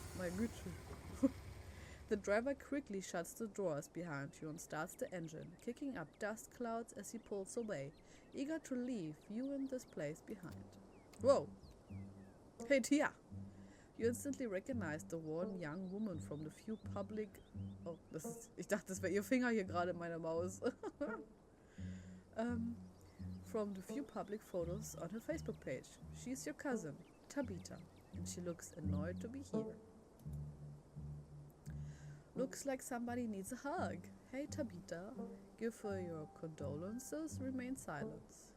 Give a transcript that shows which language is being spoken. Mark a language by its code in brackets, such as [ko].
[en] My Güte. The driver quickly shuts the doors behind you and starts the engine, kicking up dust clouds as he pulls away, eager to leave you and this place behind. Whoa! Hey Tia! You instantly recognize the one young woman from the few public... [de] Oh, das ist... Ich dachte, das wäre ihr Finger hier gerade in meiner Maus. [en] From the few public photos on her Facebook page. She's your cousin, Tabitha, and she looks annoyed to be here. Looks like somebody needs a hug. Hey Tabitha, give her your condolences, remain silent.